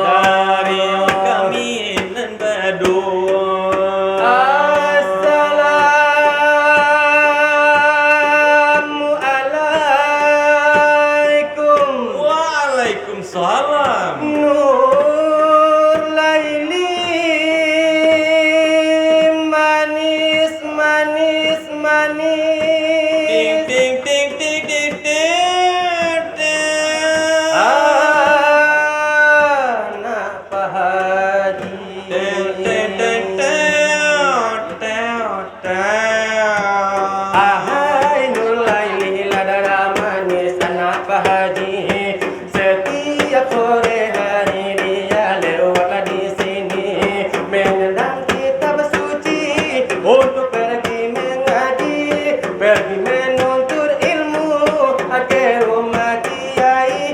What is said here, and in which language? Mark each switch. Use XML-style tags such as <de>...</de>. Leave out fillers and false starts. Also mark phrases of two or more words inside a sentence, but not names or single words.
<min>dari yo kami nan berdua</min> <id>Assalamualaikum. Waalaikumsalam Nur Laili manis manis ting manis. ting ting ting ting ting ting Anak Pak Haji. Ahai Nur Laili ladara manis anak Pak Haji. Setiap sore hari dia lewat di sini menendang kitab suci untuk pergi mengaji, pergi menuntut ilmu ke rumah kiai.</id>